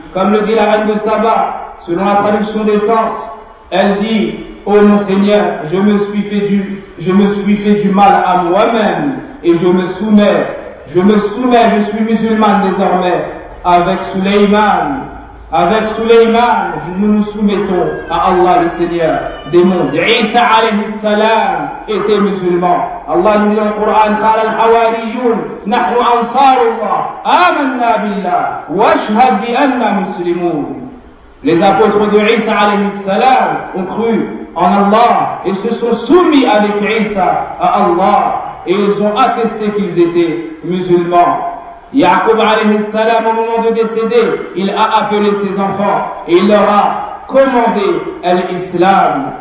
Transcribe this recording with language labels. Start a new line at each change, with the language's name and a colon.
French: Comme le dit la reine de Saba, selon la traduction des sens, elle dit, ô mon Seigneur, je me suis fait du mal à moi-même et je me soumets, je suis musulmane désormais avec Suleyman, nous nous soumettons à Allah le Seigneur des mondes. Isa alayhi salam était musulman. Allah nous dit dans le Coran,
Arabic: قال الحواريون نحن أنصار الله آمنا بالله واشهد بأننا مسلمون.
French: Les apôtres de Isa alayhi salam ont cru en Allah et se sont soumis avec Isa à Allah et ils ont attesté qu'ils étaient musulmans. Yaqub alayhi salam, au moment de décéder, il a appelé ses enfants et il leur a commandé l'islam.